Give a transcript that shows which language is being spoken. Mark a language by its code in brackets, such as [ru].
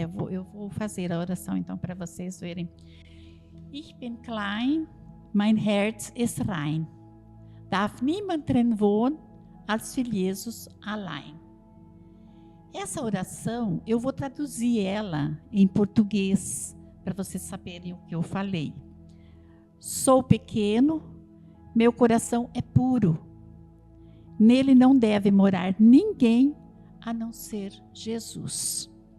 [pt] Eu vou fazer a oração então para vocês verem. [de] Ich bin klein, mein Herz ist rein. Darf niemand drin wohnen, als für Jesus allein. [pt] Essa oração, eu vou traduzir ela em português, para vocês saberem o que eu falei. Sou pequeno, meu coração é puro. Nele não deve morar ninguém a não ser Jesus.